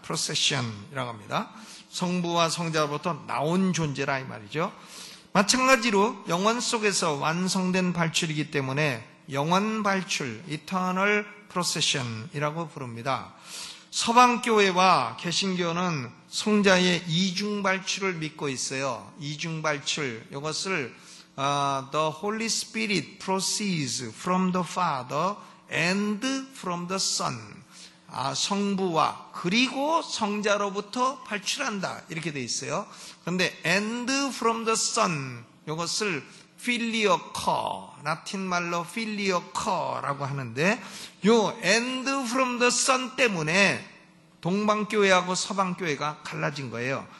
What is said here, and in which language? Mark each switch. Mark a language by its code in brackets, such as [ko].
[ko] Procession이라고 합니다. 성부와 성자로부터 나온 존재라 이 말이죠. 마찬가지로 영원 속에서 완성된 발출이기 때문에 영원 발출, Eternal Procession이라고 부릅니다. 서방교회와 개신교는 성자의 이중발출을 믿고 있어요. 이중발출, 이것을 [en] The Holy Spirit proceeds from the Father and from the Son. [ko] 성부와 그리고 성자로부터 발출한다 이렇게 돼 있어요. 그런데 [en] and from the Son, [ko] 이것을 filioque, 라틴 말로 filioque라고 하는데 이 and from the Son 때문에 동방교회하고 서방교회가 갈라진 거예요.